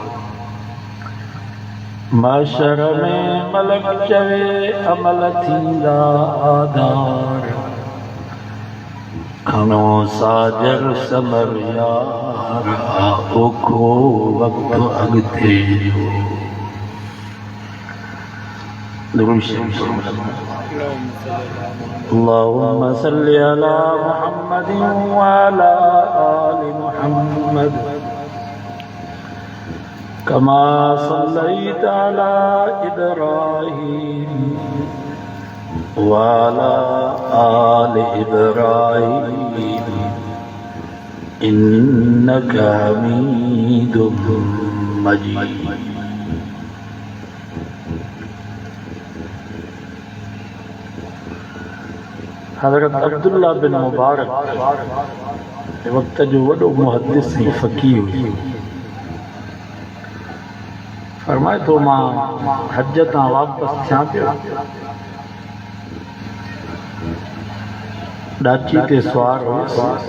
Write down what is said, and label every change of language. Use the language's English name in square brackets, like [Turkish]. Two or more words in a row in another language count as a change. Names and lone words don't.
[Sindhi] माशर में मलक चवे अमल थींदा आधार खणो साजर समर यार ओखो वक्त अॻिते जो [Arabic] اللهم صل على محمد وعلى آل محمد كما صليت على إبراهيم وعلى آل إبراهيم إنك حميد مجيد. [Sindhi] हज़रत अब्दुल्ला बिन मुबारक वक़्त जो वॾो मुहद्दिस ऐं फ़क़ीह हुई। फरमाए थो मां हज तां वापसि थियां पियो, ॾाची ते सुवार हुयुसि।